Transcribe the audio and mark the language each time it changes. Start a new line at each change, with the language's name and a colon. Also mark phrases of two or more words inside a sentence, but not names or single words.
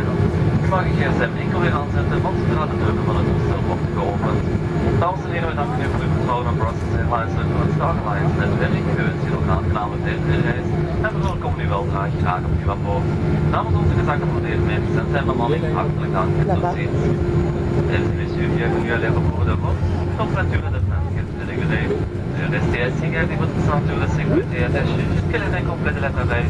Dutch: U mag uw gsm enkel weer aanzetten, want zodra de deuren van het toestel worden geopend. Dames en heren, we danken u voor uw vertrouwen aan Brussels Airlines en voor het Star Alliance netwerk. We wensen u nog een aangename reis en we welkomen u weldra graag opnieuw aan boord. Namens onze gezaggevoerdeerde mensen zijn bemanning hartelijk dank en tot ziens.
French: Mesdames et messieurs, bienvenue à l'aéroport de Rouen. Température de 24 degrés. Restez assis, gardez votre ceinture de sécurité attachée jusqu'à l'arrêt complet de l'appareil.